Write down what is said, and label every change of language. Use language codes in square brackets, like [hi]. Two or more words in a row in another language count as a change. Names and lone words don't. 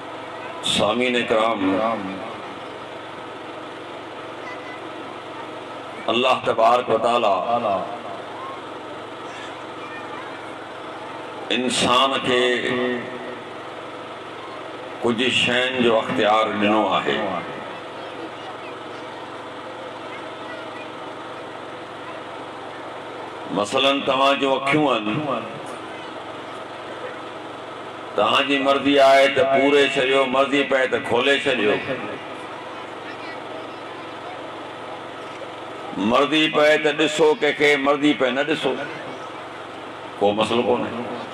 [sd] सामीन इकराम अल्लाह तबारक व तआला इंसान के कुछ शयुनि जो अख्तियार ॾिनो आहे। मसलन तव्हां जो अखियूं आहिनि, तव्हांजी मर्ज़ी आहे त पूरे छॾियो, मर्ज़ी पए त खोले छॾियो, मर्ज़ी पए त ॾिसो कंहिंखे, मर्ज़ी पए न ॾिसो, को मसलो कोन्हे।